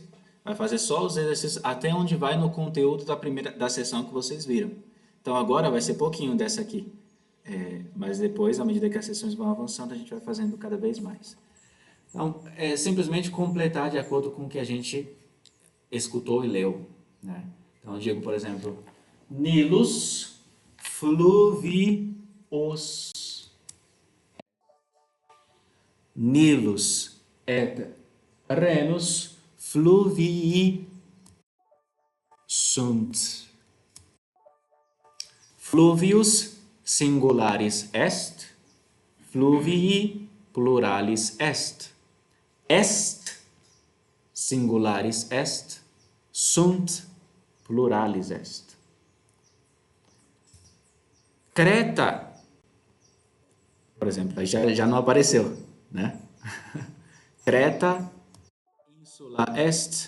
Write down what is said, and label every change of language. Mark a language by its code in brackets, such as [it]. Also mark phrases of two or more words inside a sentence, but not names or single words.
[pt] Vai fazer só os exercícios até onde vai no conteúdo da sessão que vocês viram. Então agora vai ser pouquinho dessa aqui. Mas depois, à medida que as sessões vão avançando, a gente vai fazendo cada vez mais. Então, é simplesmente completar de acordo com o que a gente escutou e leu, né? Então eu digo, por exemplo, [la] Nilus fluvios. Nilus et Rhenus fluvii sunt. Fluvius singularis est, fluvii pluralis est. Est singularis est, sunt pluralis est. [pt] Creta, por exemplo, já não apareceu, né? [la] Creta, insula est.